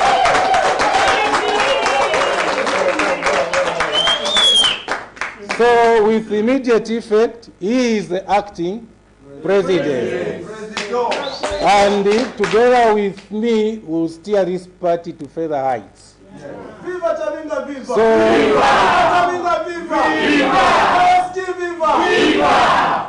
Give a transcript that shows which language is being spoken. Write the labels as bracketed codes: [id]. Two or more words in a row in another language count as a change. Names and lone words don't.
[en] So with immediate effect, he is the acting president. And together with me, will steer this party to further heights. Viva Chabinga, viva! So, Viva! Chabinga, viva! Viva! Viva! Viva!